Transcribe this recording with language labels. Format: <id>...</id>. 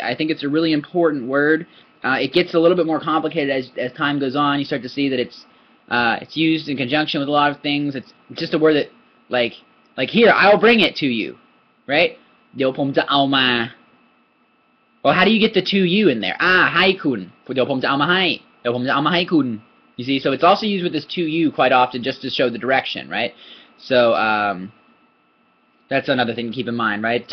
<en>I think it's a really important word. It gets a little bit more complicated as time goes on. You start to see that it's used in conjunction with a lot of things. It's just a word that, like here, I'll bring it to you, right?</en> <th>เดี๋ยวผมจะเอามา</th> <en>Well, how do you get the to you in there?</en> <th>ให้คุณเดี๋ยวผมจะเอามาให้เดี๋ยวผมจะเอามาให้คุณ</th> <en>You see, so it's also used with this to you quite often just to show the direction, right? So that's another thing to keep in mind, right?</en>